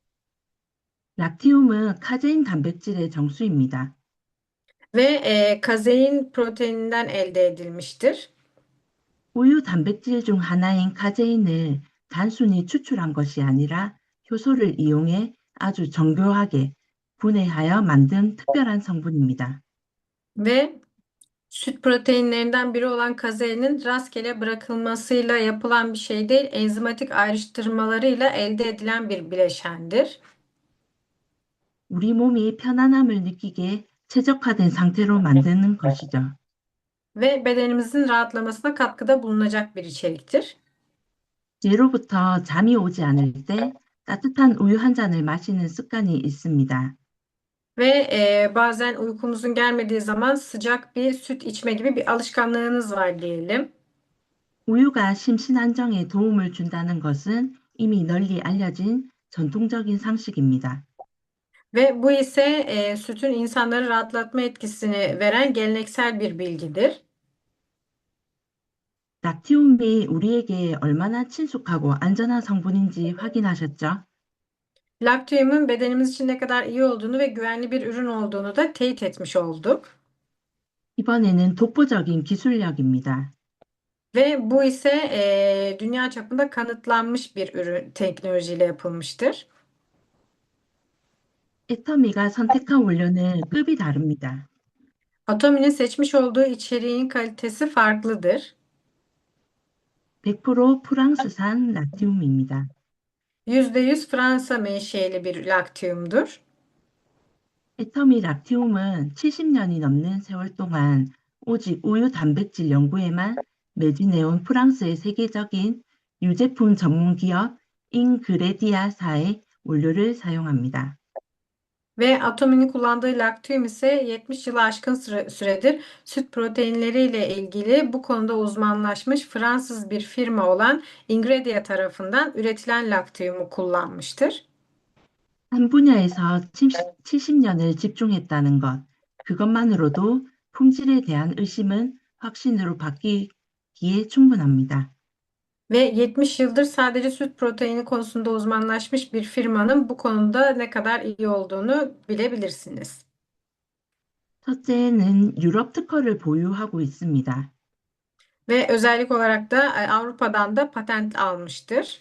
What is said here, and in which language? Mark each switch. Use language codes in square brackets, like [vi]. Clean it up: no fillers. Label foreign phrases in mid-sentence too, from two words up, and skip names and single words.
[ko] 락티움은 카제인 단백질의 정수입니다. [tr] Ve kazein proteininden elde edilmiştir. [ko] 우유 단백질 중 하나인 카제인을 단순히 추출한 것이 아니라 효소를 이용해 아주 정교하게 분해하여 만든 특별한 성분입니다. [tr] Ve süt proteinlerinden biri olan kazeinin rastgele bırakılmasıyla yapılan bir şey değil, enzimatik ayrıştırmalarıyla elde edilen bir bileşendir. [ko] 우리 몸이 편안함을 느끼게 최적화된 상태로 만드는 것이죠. [tr] Ve bedenimizin rahatlamasına katkıda bulunacak bir içeriktir. [ko] 예로부터 잠이 오지 않을 때 따뜻한 우유 한 잔을 마시는 습관이 있습니다. [tr] Ve bazen uykumuzun gelmediği zaman sıcak bir süt içme gibi bir alışkanlığınız var diyelim. [ko] 우유가 심신 안정에 도움을 준다는 것은 이미 널리 알려진 전통적인 상식입니다. [tr] Ve bu ise sütün insanları rahatlatma etkisini veren geleneksel bir bilgidir. [ko] 락티움이 우리에게 얼마나 친숙하고 안전한 성분인지 확인하셨죠? [tr] Laktiyumun bedenimiz için ne kadar iyi olduğunu ve güvenli bir ürün olduğunu da teyit etmiş olduk. [ko] 이번에는 독보적인 기술력입니다. [tr] Ve bu ise dünya çapında kanıtlanmış bir ürün teknolojiyle yapılmıştır. [ko] 애터미가 선택한 원료는 급이 다릅니다. [tr] Atomi'nin seçmiş olduğu içeriğin kalitesi farklıdır. [ko] 100% 프랑스산 락티움입니다. [tr] %100 Fransa menşeli bir laktiyumdur. [ko] 애터미 락티움은 70년이 넘는 세월 동안 오직 우유 단백질 연구에만 매진해온 프랑스의 세계적인 유제품 전문 기업 잉그레디아사의 원료를 사용합니다. [tr] Ve Atomi'nin kullandığı laktiyum ise 70 yılı aşkın süredir süt proteinleriyle ilgili bu konuda uzmanlaşmış Fransız bir firma olan Ingredia tarafından üretilen laktiyumu kullanmıştır. [ko] 한 분야에서 70년을 집중했다는 것, 그것만으로도 품질에 대한 의심은 확신으로 바뀌기에 충분합니다. [tr] Ve 70 yıldır sadece süt proteini konusunda uzmanlaşmış bir firmanın bu konuda ne kadar iyi olduğunu bilebilirsiniz. [ko] 첫째는 유럽 특허를 보유하고 있습니다. [tr] Ve özellik olarak da Avrupa'dan da patent almıştır.